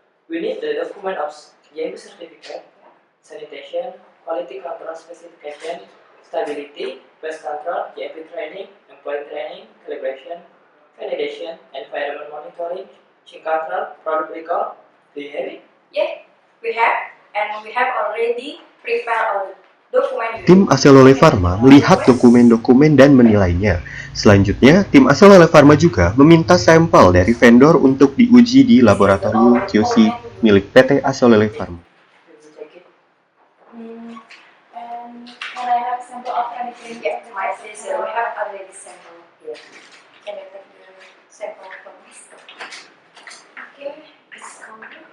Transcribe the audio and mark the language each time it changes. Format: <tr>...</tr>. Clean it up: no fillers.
<en>We need the document of GMP certificate, sanitation, quality control specification, stability, pest control, GMP training, employee training, calibration, validation, environment monitoring, change control, product recall. Do you have it? Yeah, we have, and we have already prepared all the document.</en> <id>Tim Acelole Pharma melihat dokumen-dokumen dan menilainya. Selanjutnya, tim Acelole Pharma juga meminta sampel dari vendor untuk diuji di laboratorium QC milik PT Acelole Pharma.</id> <en>Did you check it? And can I have sample of ranitidine? Yeah, my sister, we have already sample. Yeah. Can you take the sample from this? Okay, it's coming.</en>